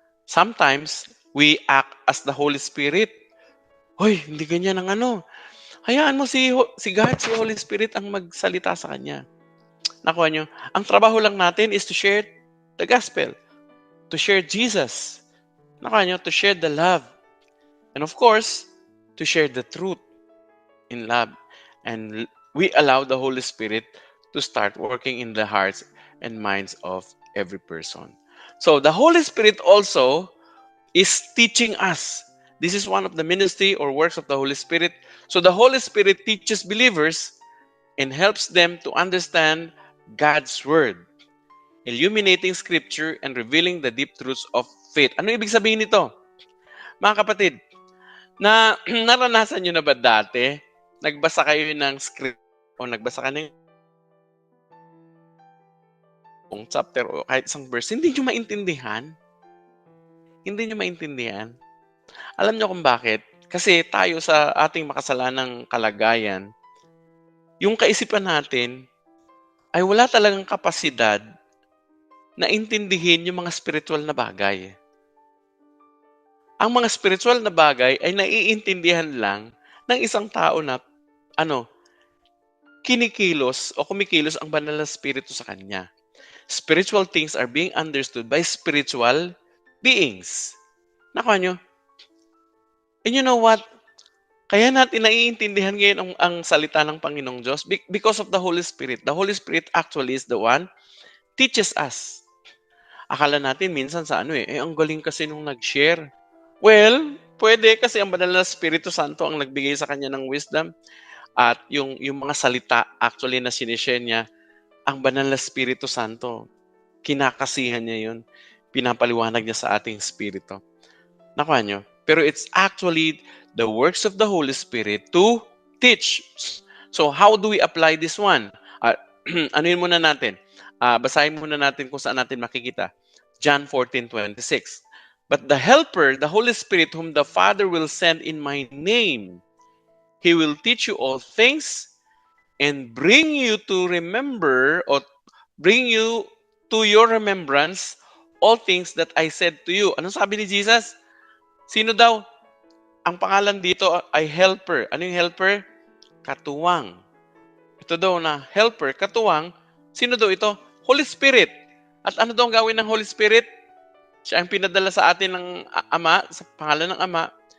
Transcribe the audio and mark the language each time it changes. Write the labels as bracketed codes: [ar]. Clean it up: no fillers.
[en] Sometimes, we act as the Holy Spirit. [tl] Hoy, hindi ganyan ang ano. Hayaan mo si God, si Holy Spirit ang magsalita sa kanya. Nakuha nyo? Ang trabaho lang natin [en] is to share the gospel. To share Jesus. [tl] Nakuha nyo? [en] To share the love. And of course, to share the truth in love. And we allow the Holy Spirit to start working in the hearts and minds of every person. So, the Holy Spirit also is teaching us. This is one of the ministry or works of the Holy Spirit. So, the Holy Spirit teaches believers and helps them to understand God's Word, illuminating Scripture and revealing the deep truths of faith. [tl] Ano ibig sabihin nito? Mga kapatid, na naranasan nyo na ba dati, nagbasa kayo ng script o nagbasa ka ng chapter o kahit isang verse, hindi nyo maintindihan? Hindi nyo maintindihan? Alam nyo kung bakit? Kasi tayo sa ating makasalanang kalagayan, yung kaisipan natin ay wala talagang kapasidad na intindihin yung mga spiritual na bagay. Ang mga spiritual na bagay ay naiintindihan lang ng isang tao na kinikilos o kumikilos ang banal na spirito sa kanya. [en] Spiritual things are being understood by spiritual beings. [tl] Nakuha nyo? [en] And you know what? [tl] Kaya natin naiintindihan ngayon ang salita ng Panginoong Diyos [en] because of the Holy Spirit. The Holy Spirit actually is the one teaches us. [tl] Akala natin minsan sa ang galing kasi nung nag-share. Well, pwede kasi ang banal na Espiritu Santo ang nagbigay sa kanya ng wisdom at yung mga salita actually na sinishare niya, ang banal na Espiritu Santo, kinakasihan niya yun. Pinapaliwanag niya sa ating spirito. Nakuha nyo? [en] Pero it's actually the works of the Holy Spirit to teach. So, how do we apply this one? [tl] Anuin muna natin. Basahin muna natin kung saan natin makikita. John 14:26. [en] But the Helper, the Holy Spirit, whom the Father will send in my name, He will teach you all things and bring you to remember or bring you to your remembrance all things that I said to you. [tl] Anong sabi ni Jesus? Sino daw? Ang pangalan dito ay helper. Ano yung helper? Katuwang. Ito daw na helper, katuwang. Sino daw ito? Holy Spirit. At ano daw ang gawin ng Holy Spirit? Siya ang pinadala sa atin ng Ama, sa pangalan ng Ama.